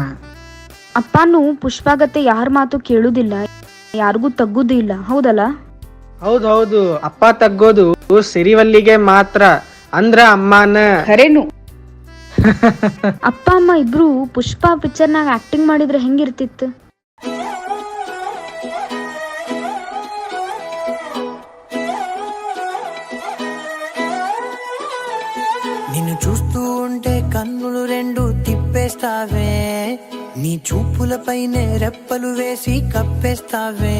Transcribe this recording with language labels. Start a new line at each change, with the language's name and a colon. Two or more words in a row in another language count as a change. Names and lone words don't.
Kannada: ಅಪ್ಪನು ಪುಷ್ಪಗತ್ತೆ ಯಾರ ಮಾತು ಕೇಳುದಿಲ್ಲ, ಯಾರಿಗೂ ತಗ್ಗುದಿಲ್ಲ, ಹೌದಲ್ಲ? ಹೌದೌದು, ಅಪ್ಪ ತಗ್ಗೋದು ಸಿರಿವಲ್ಲಿಗೆ ಮಾತ್ರ, ಅಂದ್ರ ಅಮ್ಮನ ಖರೇನು. ಅಪ್ಪ ಅಮ್ಮ ಇಬ್ರು ಪುಷ್ಪ ಪಿಕ್ಚರ್ನಾಗ ಆಕ್ಟಿಂಗ್ ಮಾಡಿದ್ರೆ ಹೆಂಗಿರ್ತಿತ್ತು?
Telugu: నిన్ను చూస్తూ ఉంటే కన్నులు రెండు తిప్పేస్తావే, నీ చూపులపైనే రెప్పలు వేసి కప్పేస్తావే.